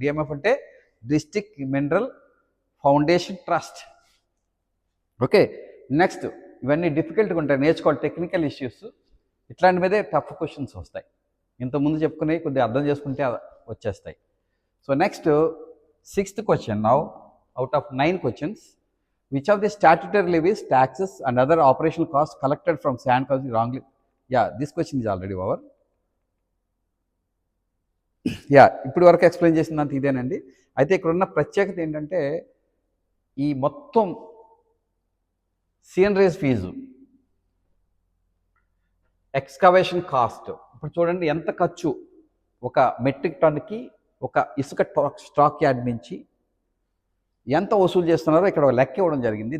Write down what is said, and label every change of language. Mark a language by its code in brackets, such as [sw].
[te] DMF అంటే district mineral foundation trust. Okay, next ఇవన్నీ డిఫికల్ట్గా ఉంటాయి, నేర్చుకోవాలి, టెక్నికల్ ఇష్యూస్. ఇట్లాంటి మీదే టఫ్ క్వశ్చన్స్ వస్తాయి. ఇంతకుముందు చెప్పుకునే కొద్దిగా అర్థం చేసుకుంటే వచ్చేస్తాయి. [en] So next 6th question. Now out of 9 questions, which of the statutory levies, taxes and other operational costs collected from sand council wrongly? Yeah, this question is already over. [te] ఇప్పటి వరకు explain చేసిందంత ఇదేనండి. అయితే ఇక్కడ ఉన్న ప్రత్యేకత ఏంటంటే ఈ మొత్తం సీనరేజ్ ఫీజు, ఎక్స్కవేషన్ కాస్ట్, ఇప్పుడు చూడండి ఎంత ఖర్చు ఒక మెట్రిక్ టన్కి ఒక ఇసుక స్టాక్ యార్డ్ నుంచి ఎంత వసూలు చేస్తున్నారో ఇక్కడ లెక్క ఇవ్వడం జరిగింది.